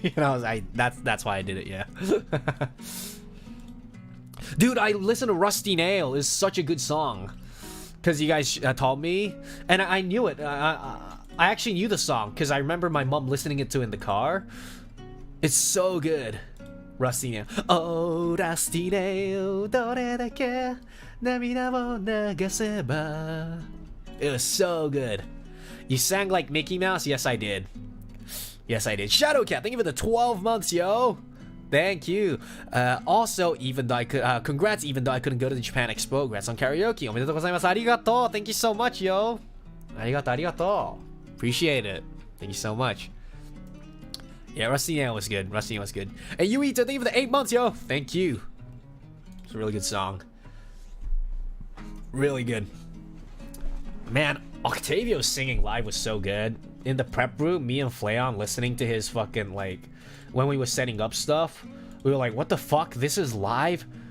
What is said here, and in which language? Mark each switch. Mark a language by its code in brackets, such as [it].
[en] You know, that's why I did it, yeah. Dude, I listened to Rusty Nail. It's such a good song. Because you guys told me, and I knew it. I actually knew the song, because I remember my mom listening it to in the car. It's so good. Rusty Nail. [ja] Oh, Rusty Nail, どれだけ涙を流せば. [en] It was so good. You sang like Mickey Mouse? Yes, I did. Yes, I did. Shadowcat, thank you for the 12 months, yo. Thank you. Also, even though I could, congrats, even though I couldn't go to the Japan Expo. Congrats on karaoke. [ja] おめでとうございます。ありがとう. [en] Thank you so much, yo. [ja] ありがとう、ありがとう. [en] Appreciate it. Thank you so much. Yeah, Rusty Nail was good. Rusty Nail was good. And Yuito, thank you for the 8 months, yo. Thank you. It's a really good song. Really good. Man, Octavio's singing live was so good. In the prep room, me and Flayon listening to his fucking, like, when we were setting up stuff, we were like, what the fuck? This is live?